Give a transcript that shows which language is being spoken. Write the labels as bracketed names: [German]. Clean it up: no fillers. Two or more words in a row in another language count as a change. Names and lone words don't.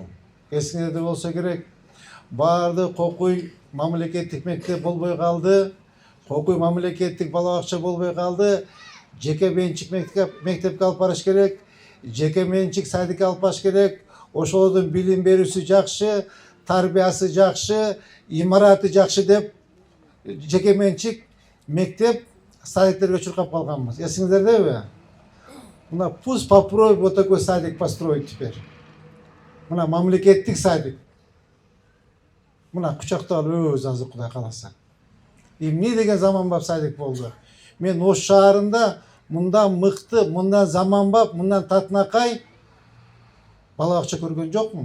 [Kyrgyz] Эсиңерде болсо керек, баардык Кокуй мамлекеттик мектеп болбой калды, Кокуй мамлекеттик бала бакча болбой калды, жеке менчик мектепке алып барыш керек, жеке менчик садикке алып барыш керек. Ошолордун билим берүүсү жакшы, тарбиясы жакшы, имараты жакшы деп жеке менчик мектеп садиктерге чуркап калганбыз. Эсиңиздердеби? [Russian] Мына пусть попробуй вот такой садик построить теперь. [Kyrgyz] Мына мамлекеттик садик. Мына кучактап өз азыр Кудай кааласа. Эмне деген заманбап садик болду. Мен Ош шаарында мындан мыкты, мындан заманбап, мындан татынакай бала бакча көргөн жокмун.